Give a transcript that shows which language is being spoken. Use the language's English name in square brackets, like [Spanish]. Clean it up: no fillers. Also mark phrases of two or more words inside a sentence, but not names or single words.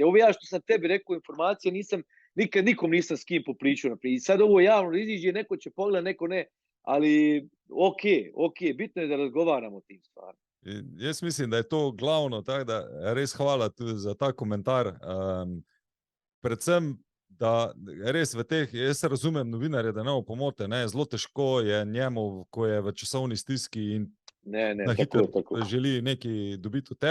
[Bosnian] Ovo ja što sam tebi rekao informacije, nikad nikom nisam s kim popričao. I sad ovo javno iziđe, neko će pogledati, neko ne, ali ok, bitno je da razgovaramo o tim stvarima. [Slovenian] Jaz mislim, da je to glavno, tako da res hvala tudi za ta komentar. Predvsem, da res v teh, jaz razumem novinarje, da ne bo pomote, zelo težko je njemu, ko je v časovni stiski in na hitro želi nekaj dobiti od